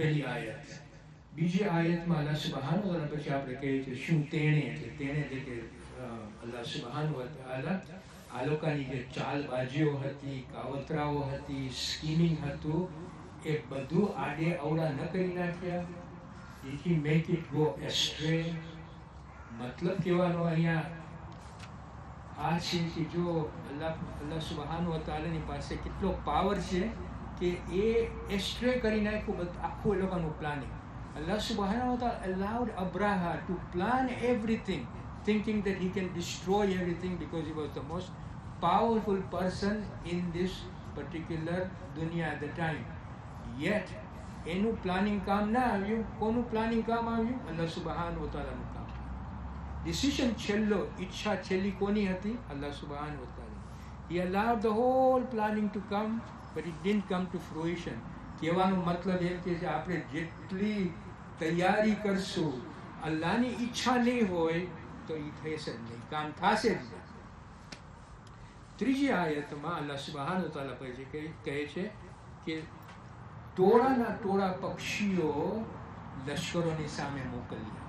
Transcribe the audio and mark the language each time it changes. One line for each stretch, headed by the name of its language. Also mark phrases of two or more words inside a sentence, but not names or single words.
Gujarati: આ પહેલી આયત. બીજી આયતમાં
Arabic: الله سبحانه وتعالى
Gujarati: પછી આપણે કહીએ છીએ શું તેણે એટલે કે
Arabic: الله سبحانه وتعالى
Gujarati: આ લોકોની જે ચાલબાજીઓ હતી, કાવતરાઓ હતી, સ્કીમિંગ હતું, એ બધું આડે અવડા ન કરી નાખ્યા.
English: Did he make it go astray?
Gujarati: મતલબ કહેવાનો અહીંયા આ છે કે જો
Arabic: الله سبحانه وتعالى
Gujarati: પાસે કેટલો પાવર છે કે એ એસ્ટ્રે કરી નાખ્યું આખું એ લોકોનું પ્લાનિંગ.
Arabic: الله سبحانه وتعالى
English: allowed Abraha to plan everything, thinking that he can destroy everything because he was the most powerful person in this particular dunya at the time. Yet,
Gujarati: એનું પ્લાનિંગ કામ ના આવ્યું. કોનું પ્લાનિંગ કામ આવ્યું?
Arabic: الله سبحانه وتعالى
Gujarati: કામ. ડિસિઝન છેલ્લો, ઈચ્છા છેલ્લી કોની હતી?
Arabic: الله سبحانه وتعالى.
English: He allowed the whole planning to come, but it didn't come to fruition.
Gujarati: કહેવાનો મતલબ એમ કે આપણે જેટલી તૈયારી કરશું, અલ્લાહની ઈચ્છા નહીં હોય તો એ થશે જ નહીં, કામ થશે જ નહીં. ત્રીજી આયતમાં
Arabic: الله سبحانه وتعالى
Gujarati: પછી કહે છે કે ટોળાના ટોળા પક્ષીઓ લશ્કરોની સામે મોકલ્યા.